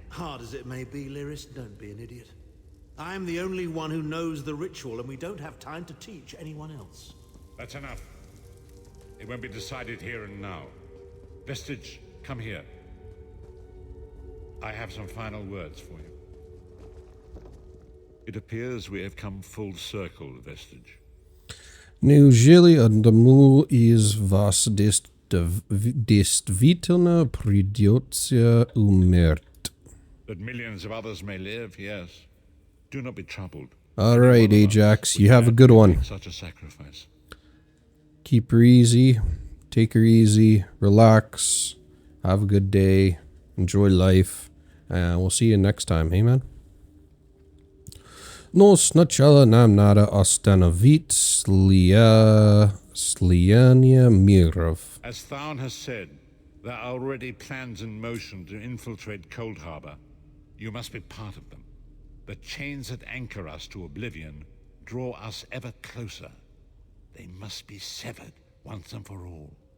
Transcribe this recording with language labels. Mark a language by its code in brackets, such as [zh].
[en] Hard as it may be, Lyris, don't be an idiot. I'm the only one who knows the ritual, and we don't have time to teach anyone else. That's enough. It won't be decided here and now. Vestige, come here. I have some final words for you. It appears we have come full circle, Vestige. [ru] Неужели одному из вас действительно придется умереть? [en] That millions of others may live, yes. Do not be troubled. All right, Ajax, you have a good one. Such a sacrifice. Keep her easy. Take her easy. Relax. Have a good day. Enjoy life. And we'll see you next time. Hey, man. [ru] Но сначала нам надо остановить слияние миров. [en] As Tharn has said, there are already plans in motion to infiltrate Cold Harbor. You must be part of them. The chains that anchor us to oblivion draw us ever closer. They must be severed once and for all.